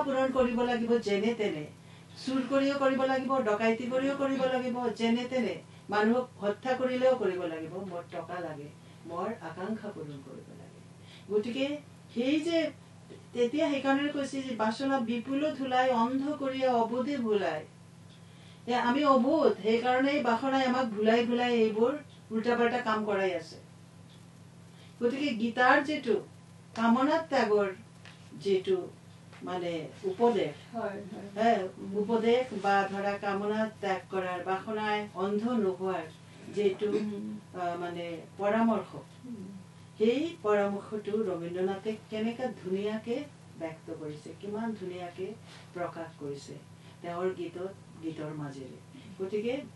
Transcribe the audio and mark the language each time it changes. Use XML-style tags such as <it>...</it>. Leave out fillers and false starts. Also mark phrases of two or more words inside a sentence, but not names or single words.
<as>পূৰণ কৰিব লাগিব যেনে তেনে চুৰ কৰিও কৰিব লাগিব ডকাইতি কৰিও কৰিব লাগিব যেনে তেনে মানুহক হত্যা কৰিলেও কৰিব লাগিব মোৰ টকা লাগে মোৰ আকাংক্ষা পূৰণ কৰিব লাগে গতিকে সেই যে তেতিয়া সেইকাৰণে কৈছে যে</as> <bn>বাসনা বিপুল ধুলাই অন্ধ করিয়া অবধি ভুলায় আমি অবোধ</bn> <as>সেইকাৰণে বাসনাই আমাক ভুলাই ভুলাই এইবোৰ উল্টা পাল্টা কাম কৰাই আছে গতিকে গীতাৰ যেটো কামনা ত্যাগৰ যেটো মানে উপদেশ উপদেশ বা ধৰা কামনা ত্যাগ কৰাৰ বাসনাই অন্ধ নোহোৱাৰ যেটো মানে পৰামৰ্শ সেই পৰামৰ্শটো ৰবীন্দ্ৰনাথে কেনেকা ধুনীয়াকে ব্যক্ত কৰিছে কিমান ধুনীয়াকে প্ৰকাশ কৰিছে তেওঁৰ গীতৰ মাজেৰে গতিকে</as>